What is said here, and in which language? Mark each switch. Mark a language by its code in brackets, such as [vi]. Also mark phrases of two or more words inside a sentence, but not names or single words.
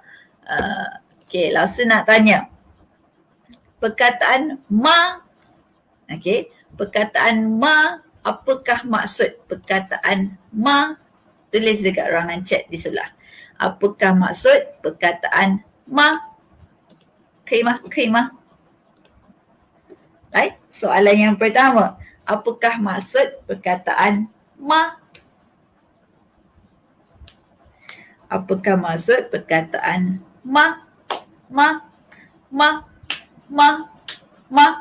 [ms] Okay, Laus nak tanya. Perkataan ma. Okay, perkataan ma, apakah maksud perkataan ma? Tulis dekat ruangan chat di sebelah. Apakah maksud perkataan ma? [zh] 可以吗？可以吗？ Right? [ms] Soalan yang pertama, apakah maksud perkataan ma? Apakah maksud perkataan ma? [zh] Ma? Ma? Ma? Ma?